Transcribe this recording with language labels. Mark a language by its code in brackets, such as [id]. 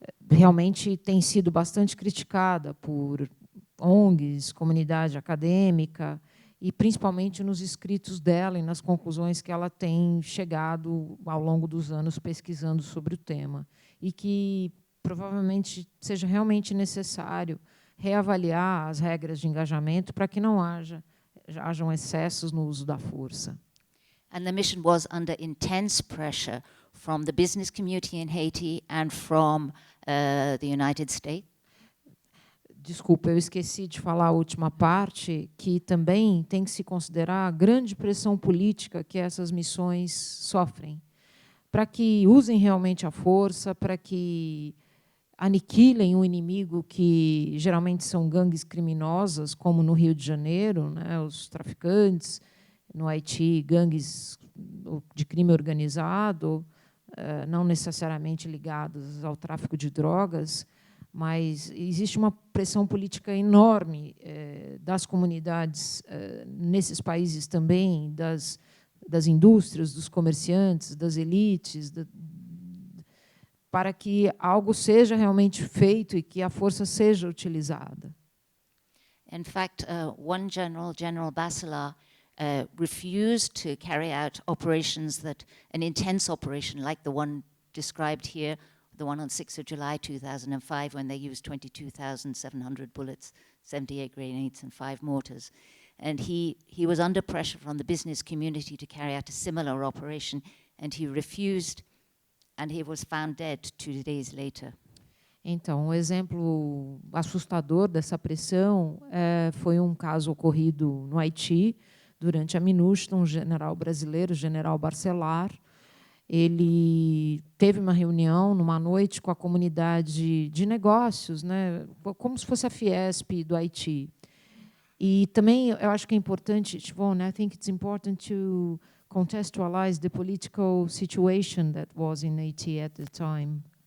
[pt] realmente tem sido bastante criticada por ONGs, comunidade acadêmica, e principalmente nos escritos dela e nas conclusões que ela tem chegado ao longo dos anos pesquisando sobre o tema. E que provavelmente seja realmente necessário reavaliar as regras de engajamento para que não hajam excessos no uso da força. [en] And the mission was under intense pressure from the business community in Haiti and from the United States. [pt] Desculpa, eu esqueci de falar a última parte, que também tem que se considerar a grande pressão política que essas missões sofrem, para que usem realmente a força, para que aniquilem um inimigo que geralmente são gangues criminosas, como no Rio de Janeiro, né, os traficantes, no Haiti, gangues de crime organizado, não necessariamente ligados ao tráfico de drogas, mas existe uma pressão política enorme das comunidades nesses países também, das indústrias, dos comerciantes, das elites, para que algo seja realmente feito e que a força seja utilizada. [en] In fact, one general, General Basilar, refused to carry out operations an intense operation like the one described here, the one on 6th of July 2005, when they used 22,700 bullets, 78 grenades and 5 mortars. And he was under pressure from the business community to carry out a similar operation, and he refused, and he was found dead 2 days later. [pt] Então, um exemplo assustador dessa pressão foi um caso ocorrido no Haiti, durante a MINUSTAH, um general brasileiro, o general Barcelar. Ele teve uma reunião numa noite com a comunidade de negócios, né, como se fosse a Fiesp do Haiti. E também eu acho que é importante, [en] I think it's important to contextualize the political situation that was in Haiti at the time.